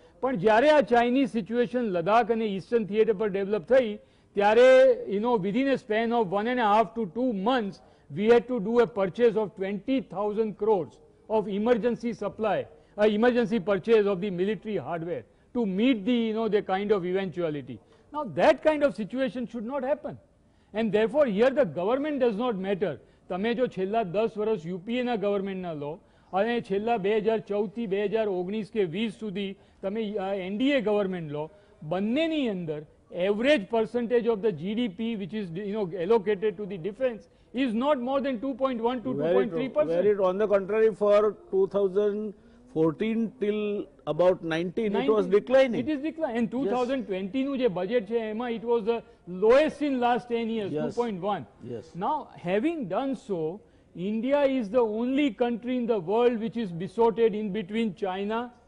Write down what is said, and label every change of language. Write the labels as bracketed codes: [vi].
[gu] પણ જ્યારે આ ચાઇનીઝ સિચ્યુએશન લદાખ અને ઈસ્ટર્ન થિયેટર પર ડેવલપ થઈ ત્યારે [en] within a span of 1.5 to 2 months we had to do a purchase of 20,000 crores of emergency supply, emergency purchase of the military hardware to meet the kind of eventuality. Now that kind of situation should not happen, and therefore here the government does not matter. [gu] તમે જો છેલ્લા 10 વર્ષ યુપીએના ગવર્મેન્ટના લો અને છેલ્લા 2014 થી 2019 કે 20 સુધી તમે એનડીએ ગવર્મેન્ટ લો, બંનેની અંદર [en] average percentage of the GDP which is allocated to the defense is not more than 2.1 to 2.3%. Very true. On the contrary, for 2014 till about 19 it was declining. It is declining. And 2020 [gu] નું જે budget છે એમાં [en] it was the lowest in last 10 years, Yes. 2.1. Yes. Now, having done so, India is the only country in the world which is besotted in between China